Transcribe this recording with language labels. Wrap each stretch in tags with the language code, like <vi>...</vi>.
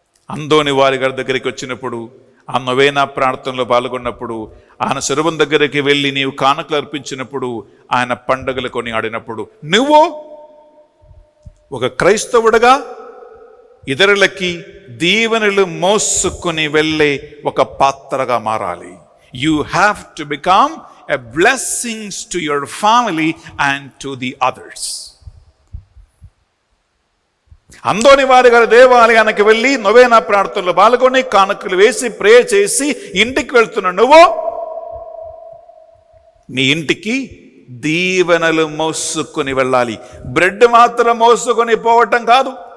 <te>అందోని వారి గారి దగ్గరికి వచ్చినప్పుడు, ఆ నొవేనా ప్రార్థనలో పాల్గొన్నప్పుడు, ఆయన శరవం దగ్గరికి వెళ్ళి నీవు కానుకలు అర్పించినప్పుడు, ఆయన పండుగలు కొని ఆడినప్పుడు, నువ్వు ఒక క్రైస్తవుడుగా ఇతరులకి దీవెనలు మోసుకుని వెళ్ళే ఒక పాత్రగా మారాలి.</te> <en>You have to become a blessings to your family and to the others.</en> <te>అందోని వారి గారి దేవాలయానికి వెళ్ళి నొవేనా ప్రార్థనలో పాల్గొని కానుకలు వేసి ప్రే చేసి ఇంటికి వెళ్తున్న నువ్వు మీ ఇంటికి దీవెనలు మోసుకొని వెళ్ళాలి. బ్రెడ్ మాత్రం మోసుకొని పోవటం కాదు.</te>